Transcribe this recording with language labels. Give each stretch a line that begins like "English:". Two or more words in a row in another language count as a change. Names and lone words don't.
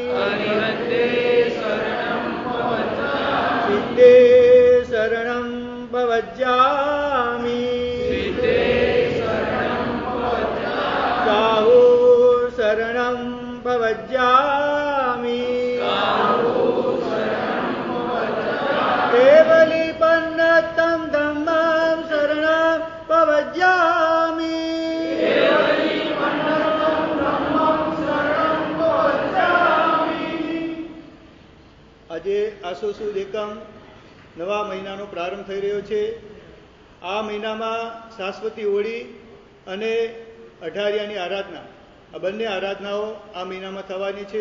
Prakrit languages: सिद्धे शरणं पवज्जामि साहु शरणं पवज्जामि केवली पन्नतं धम्मं शरणं पवज्जामि
Gujarati: આજે આસો સુદ એકમ નવા મહિનાનો પ્રારંભ થઈ રહ્યો છે. આ મહિનામાં શાશ્વતી હોળી અને અઢારિયાની આરાધના, આ બંને આરાધનાઓ આ મહિનામાં થવાની છે.